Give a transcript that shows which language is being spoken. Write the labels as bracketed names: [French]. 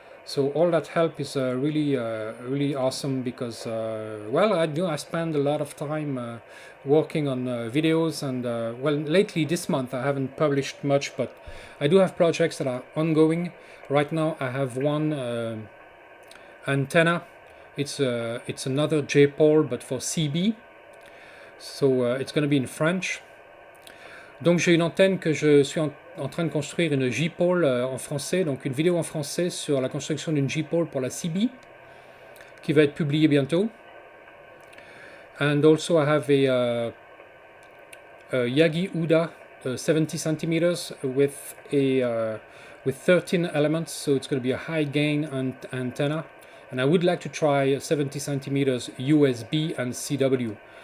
[English] So all that help is really awesome because well, I spend a lot of time working on videos, and well, lately this month I haven't published much, but I do have projects that are ongoing. Right now I have one antenna. It's another J-pole but for CB, so it's going to be in French. [French] Donc j'ai une antenne que je suis en train de construire, une J-pole en français, donc une vidéo en français sur la construction d'une J-pole pour la CB, qui va être publiée bientôt. [English] And also I have a Xiegu G90 70 centimeters with 13 elements, so it's going to be a high gain antenna. And I would like to try 70 centimeters USB and CW.